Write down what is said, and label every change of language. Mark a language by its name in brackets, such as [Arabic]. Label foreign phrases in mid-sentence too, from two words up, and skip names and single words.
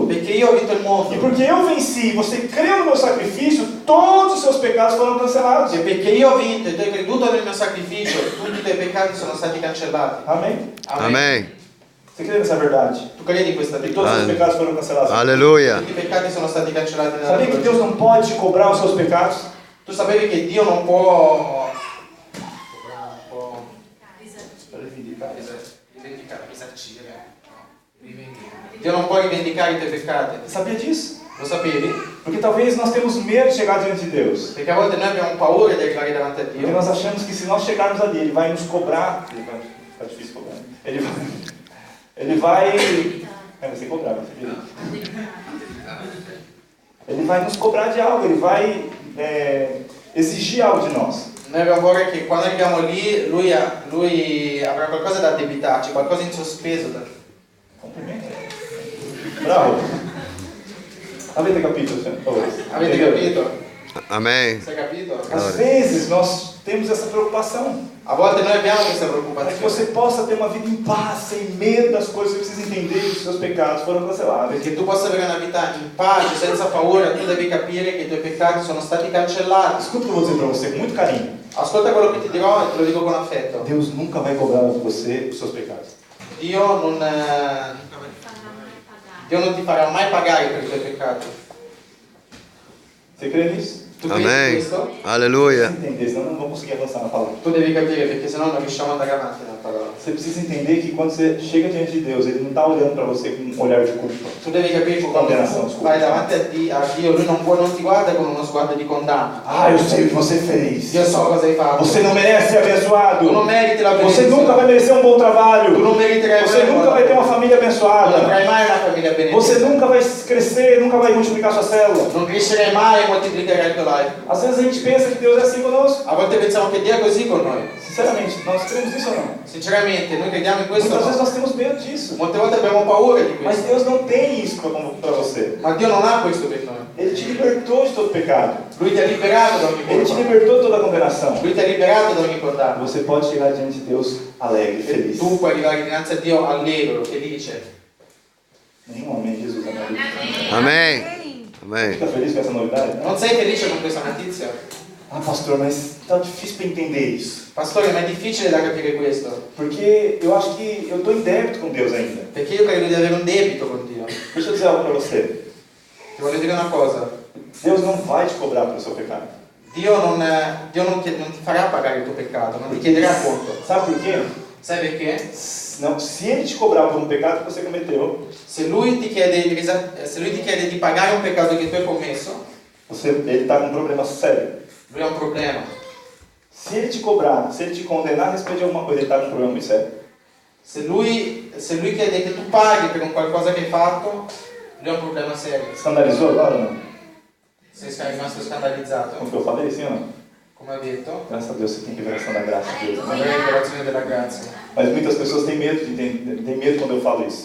[Italian] Perché io ho vinto il E mondo. [Portuguese] porque eu venci, você creu no meu sacrifício, todos os seus pecados foram cancelados. [Italian] E perché io ho vinto e tu hai creduto nel mio sacrificio, tutti i tuoi peccati sono stati cancellati. [Portuguese] Amém? [Italian] Amen. [Portuguese] Você crê nessa verdade? [Italian] Tu credi in questa [Portuguese] Que todos os [Italian] verità? [Portuguese] seus pecados foram cancelados. [Italian] Alleluia. Tutti i peccati sono stati cancellati nella [Portuguese] Sabia que [Italian] croce. [Portuguese] Deus não pode te cobrar os seus pecados? [Italian] Tu sapevi che Dio non può Dio non può rivendicare i tuoi peccati. [Portuguese] Sabia disso? [Italian] Lo sapevi? [Portuguese] Porque talvez nós temos medo de chegar diante de Deus. [Italian] Perché a volte noi abbiamo paura di arrivare davanti a [Portuguese] Porque [Italian] Dio. [Portuguese] nós achamos que se nós chegarmos ali, Ele vai nos cobrar. Fica difícil cobrar. Ele vai ser cobrado. Ele vai nos cobrar de algo. Ele vai exigir algo de nós. [Italian] Noi abbiamo paura che quando arriviamo lì lui avrà qualcosa da addebitarci, qualcosa in sospeso da... Complimento. Bravo. Avete capito, [Portuguese] por favor? [Italian] Avete capito? Amen. [Portuguese] Você capito? Às vezes nós temos essa preocupação. [Italian] A volte noi abbiamo questa [Portuguese] Para que [Italian] preoccupazione. [Portuguese] você possa ter uma vida em paz, sem medo das coisas, você precisa entender que os seus pecados foram cancelados. [Italian] Perché tu possa avere una vita in pace, senza paura, tu devi capire che i tuoi peccati sono stati cancellati. [Portuguese] Escuta o que eu vou dizer para você com muito carinho. [Italian] Ascolta quello che ti dirò e te lo dico con affetto. [Portuguese] Deus nunca vai cobrar de você os seus pecados. [Italian] Dio non ti farà mai pagare per i tuoi peccati. [Portuguese] Você crê nisso? [Italian] Tu credi in Amen. questo? Alleluia. [Portuguese] Entender, senão não vamos conseguir avançar na palavra. [Italian] Tu devi capire perché sennò non riusciamo ad andare avanti nella parola. [Portuguese] Você precisa entender que quando você chega diante de Deus, Ele não está olhando para você com um olhar de culpa. [Italian] Tu devi capire che quando Condenazione, tu scusa. vai davanti a Dio, Lui non ti guarda con uno sguardo di condanna. [Portuguese] Ah, eu sei o que você fez. [Italian] Io so cosa hai fatto. [Portuguese] Você não merece ser abençoado. [Italian] Tu non meriti la [Portuguese] Você [Italian] benedizione. [Portuguese] nunca vai merecer um bom [Italian] Tu [Portuguese] trabalho. [Italian] non meriterai [Portuguese] Você [Italian] mai [Portuguese] nunca vai ter uma família [Italian] Non [Portuguese] abençoada. [Italian] avrai mai una famiglia [Portuguese] Você [Italian] benedetta. [Portuguese] nunca vai crescer, nunca vai multiplicar sua célula. [Italian] Non crescerai mai e moltiplicherai il tuo life. [Portuguese] Às vezes a gente pensa que Deus é assim conosco. [Italian] A volte pensiamo che Dio è così con noi. [Portuguese] Sinceramente, nós cremos nisso ou não? [Italian] Sinceramente, noi crediamo in questo o [Portuguese] Muitas vezes [Italian] no? [Portuguese] nós temos medo disso. [Italian] Molte volte abbiamo paura di [Portuguese] Mas [Italian] questo. [Portuguese] Deus não tem isso para você. [Italian] Ma Dio non ha questo per noi. [Portuguese] Ele te libertou de todo pecado. [Italian] Lui ti ha liberato da ogni [Portuguese] Ele te [Italian] colpa. [Portuguese] libertou de toda a condenação. [Italian] Lui ti ha liberato da ogni condanna. [Portuguese] Você pode chegar diante de Deus alegre, [Italian] E [Portuguese] feliz. [Italian] tu puoi arrivare dinanzi a Dio allegro, felice. [Portuguese] Nenhum amém de Jesus, amém. [Italian] Amen. Amen. [Portuguese] Fica feliz com essa novidade? [Italian] Non sei felice con questa notizia? [Portuguese] Ah, pastor, mas tá difícil para entender isso. [Italian] Pastore, ma è difficile da capire questo. [Portuguese] Porque eu acho que eu estou em débito com Deus ainda. [Italian] Perché io credo di avere un debito con Dio. [Portuguese] Deixa eu dizer algo para você. [Italian] Ti voglio dire una cosa. [Portuguese] Deus não vai te cobrar pelo seu pecado. [Italian] Dio non ti farà pagare il tuo peccato, non ti chiederà conto. [Portuguese] Sabe por quê? [Italian] Sai perché? [Portuguese] Não, se Ele te cobrar por um pecado que você cometeu, [Italian] Se lui ti chiede di pagare un peccato che tu hai commesso, [Portuguese] Ele está com um problema sério. [Italian] lui ha un problema. [Portuguese] Se Ele te cobrar, se Ele te condenar a respeito de alguma coisa, Ele está com um problema muito sério. [Italian] Se lui chiede che tu paghi per un qualcosa che hai fatto, lui ha un problema serio. [Portuguese] Escandalizou agora ou não? [Italian] Sei rimasto scandalizzato, [Portuguese] Como que eu falei, sim ou não? [Italian] come ho detto, [Portuguese] Graças a Deus você tem revelação da graça de Deus. [Italian] non è la rivelazione della grazia. [Portuguese] Mas muitas pessoas têm medo de entender, têm medo quando eu falo isso.